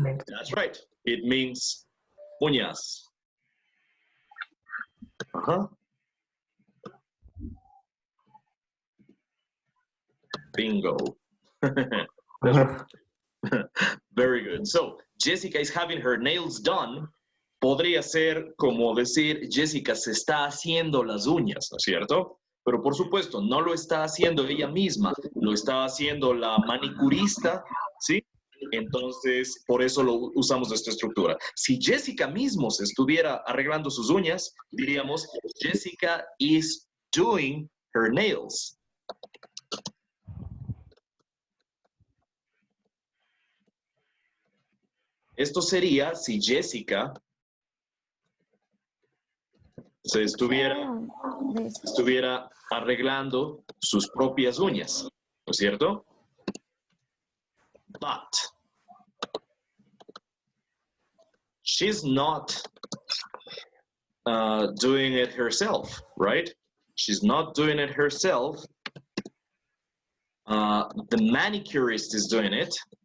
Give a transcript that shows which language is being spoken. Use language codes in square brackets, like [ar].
[en] That's right. It means uñas. Bingo. Very good. So, Jessica is having her nails done. [es] Podría ser como decir, Jessica se está haciendo las uñas, ¿no es cierto? Pero por supuesto, no lo está haciendo ella misma, lo está haciendo la manicurista, ¿sí? Entonces, por eso lo usamos esta estructura. Si Jessica mismo se estuviera arreglando sus uñas, diríamos, [en] Jessica is doing her nails. [es] Esto sería si Jessica se estuviera arreglando sus propias uñas, ¿no es cierto? [en] But she's not doing it herself, right? She's not doing it herself. The manicurist is doing it.